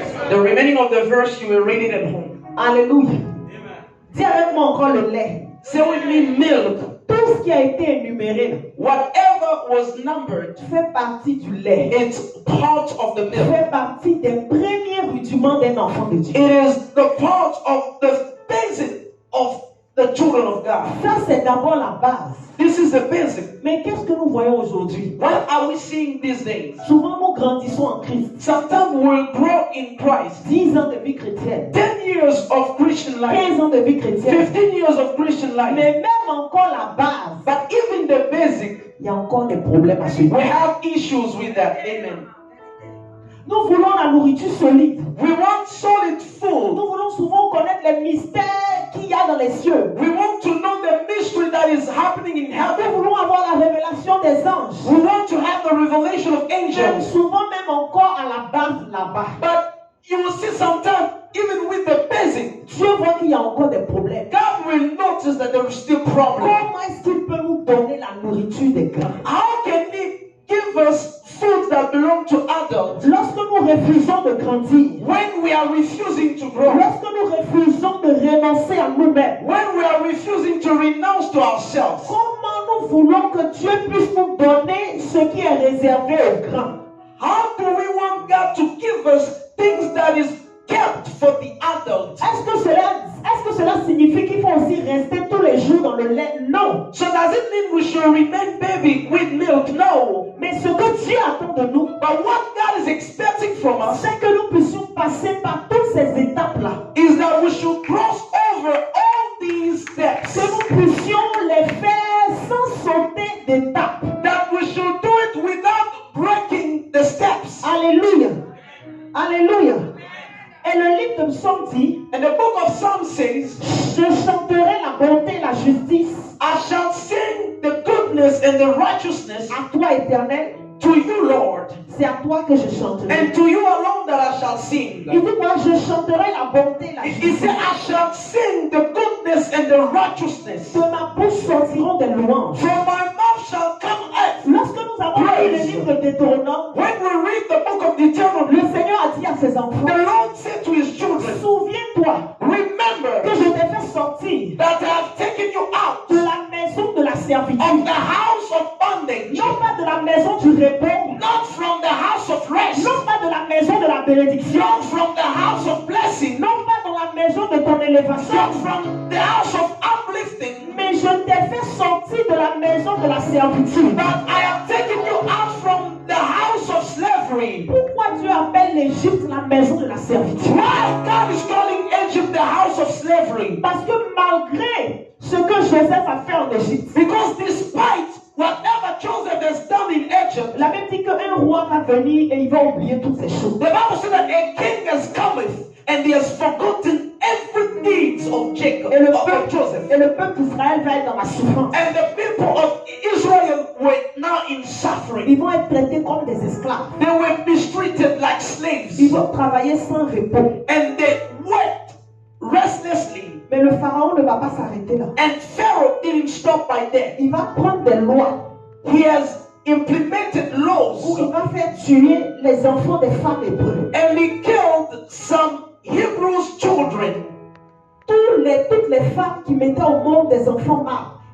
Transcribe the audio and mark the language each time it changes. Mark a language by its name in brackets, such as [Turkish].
[English] The remaining of the verse you will read it at home. [French] Alléluia. Dis avec moi encore le lait. [English] Say with me, milk. [French] Tout ce qui a été énuméré [English] Whatever was numbered, [French] fait partie du lait. [English] it's part of the milk. [French] Fait partie des premiers rudiments d'un enfant de Dieu. [English] It is the part of the basic of the children of God. [French] Ça, c'est d'abord la base. [English] This is the basic. [French] Mais qu'est-ce que nous voyons aujourd'hui? [English] What are we seeing these days? [French] Souvent, nous grandissons en Christ. [English] Sometimes we'll grow in Christ. [French] 10 ans de vie chrétienne. [English] 10 years of Christian life. [French] 15 ans de vie chrétienne. [English] 15 years of Christian life. [French] Mais même encore la base, [English] But even the basic, [French] il y a encore des problèmes à ce niveau. [English] we have issues with that. [French] Amen. Nous voulons la nourriture solide. [English] We want solid food. [French] Nous voulons souvent connaître les mystères qu'il y a dans les cieux. [English] We want to know the mystery that is happening in [French] Nous [English] heaven. [French] voulons avoir la révélation des anges. [English] We want to have the revelation of [French] Même [English] angels. [French] souvent même encore à la base là-bas. [English] But you will see sometimes, even with the basic, [French] Dieu voit qu'il y a encore des problèmes. [English] God will notice that there is still problems. [French] Comment est-ce qu'il peut nous donner la nourriture des grands? [English] How can He give us food that belong to adults [French] Lorsque nous refusons de grandir, [English] when we are refusing to grow? [French] lorsque nous refusons de renoncer à nous-mêmes, [English] When we are refusing to renounce to ourselves? [French] comment nous voulons que Dieu puisse nous donner ce qui est réservé aux grands? [English] How do we want God to give us things that is kept for the adult? [French] Est-ce que cela signifie qu'il faut aussi rester tous les jours dans le lait? Non. [English] So does it mean we should remain baby with milk? No. [French] Mais ce que Dieu attend de nous, [English] But what God is expecting from us [French] c'est que nous puissions passer par toutes ces étapes-là. [English] is that we should cross over all these steps. [French] Que nous puissions les faire sans sauter d'étapes. [English] That we should do it without breaking the steps. [French] Alléluia. Alléluia. Et le livre de Psaume dit, [English] And the book of Psalms says, [French] je chanterai la bonté et la justice [English] I shall sing the goodness and the righteousness [French] à toi, Éternel. [English] to you, Lord, [French] C'est à toi que je chanterai. [English] and to you alone that I shall sing. [French] Il dit quoi? Je chanterai la bonté et la [English] He [French] justice. [English] said, I shall sing the goodness and the righteousness. [French] De ma bouche sortiront des louanges. [English] From my mouth shall come earth. [French] Lorsque nous avons lu le livre de Deutéronome, [English] When we read the book of Deuteronomy, [French] le Seigneur a dit à ses enfants, [English] the Lord said to his children, [French] souviens-toi [English] remember [French] que je t'ai fait sortir [English] that I have taken you out [French] de la maison de la servitude, [English] of the house of bondage, [French] non pas de la maison du repos, [English] not from the house of rest, [French] non pas de la maison de la bénédiction, [English] not from the house of blessing, [French] non pas dans la maison de ton élévation, [English] not from the house of uplifting, [French] mais je t'ai fait sortir de la maison de la servitude. [English] but I have taken you out from the house of slavery. [French] Pourquoi Dieu appelle l'Égypte la maison de la servitude? [English] Why God is calling Egypt the house of slavery? [French] Parce que malgré ce que Joseph a fait en Égypte, [English] Because despite whatever Joseph has done in Egypt, [French] la Bible dit qu'un roi va venir et il va oublier toutes ces choses. [English] the Bible says that a king has cometh and he has forgotten every deeds of Jacob, [French] Et le [English] of Joseph. [French] peuple d'Israël va être dans la souffrance. [English] And the people of Israel were now in suffering. [French] Ils vont être traités comme des esclaves. [English] They were mistreated like slaves. [French] Ils vont travailler sans repos. [English] And they worked restlessly. [French] Mais le pharaon ne va pas s'arrêter là. [English] And Pharaoh didn't stop by there. [French] Il va prendre des lois [English] He has implemented [French] où [English] laws. [French] il va faire tuer les enfants des femmes hébreues. [English] And he killed some Hebrews children. [French] Toutes les femmes qui mettaient au monde des enfants mâles.